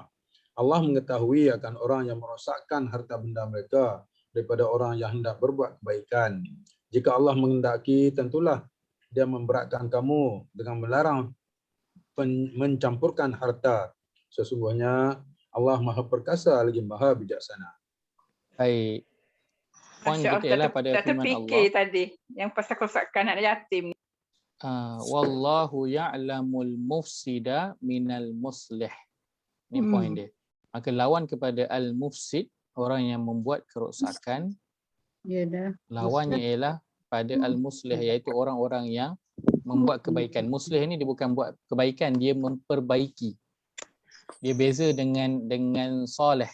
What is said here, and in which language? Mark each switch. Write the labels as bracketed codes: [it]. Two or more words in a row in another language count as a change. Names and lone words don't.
[ms] Allah mengetahui akan orang yang merosakkan harta benda mereka daripada orang yang hendak berbuat kebaikan. Jika Allah menghendaki, tentulah Dia memberatkan kamu dengan melarang mencampurkan harta. Sesungguhnya Allah Maha Perkasa lagi Maha Bijaksana. baik. Poin Masya kita ialah Allah, pada tak firman terfikir Allah. tadi yang pasal kerosakan anak yatim. [ar] والله يعلم المفسد من المصلح. [ms] Ini poin dia. Maka lawan kepada al-mufsid, orang yang membuat kerosakan, Ya dah. lawannya ialah pada al-muslih, iaitu orang-orang yang membuat kebaikan. Muslih ni dia bukan buat kebaikan, dia memperbaiki. Dia beza dengan soleh.